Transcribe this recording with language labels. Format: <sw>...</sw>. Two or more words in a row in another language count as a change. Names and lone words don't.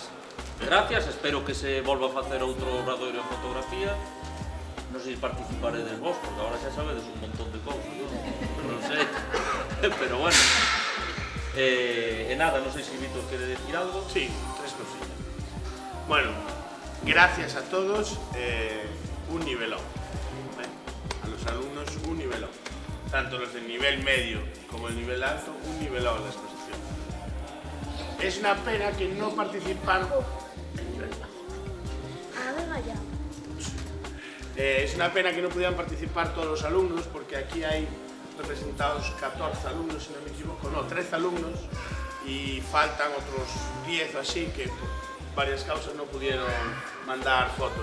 <gl>Gracias, espero que se volva a facer outro obradoiro en fotografía. Non sei se participaredes vos, porque agora xa sabedes un montón de cousas, non sei, pero bueno. E nada, non sei se Víctor quere decir algo.</gl> <es>Sí, 3 cosillas. Bueno, gracias a todos, un nivelón. A los alumnos, un nivelón. Tanto los del nivel medio como el nivel alto, un nivelón en la exposición. Es una pena que no participaron. Es una pena que no pudieran participar todos los alumnos, porque aquí hay representados 14 alumnos, si no me equivoco, no, 13 alumnos, y faltan otros 10 o así que por varias causas no pudieron mandar fotos.</es>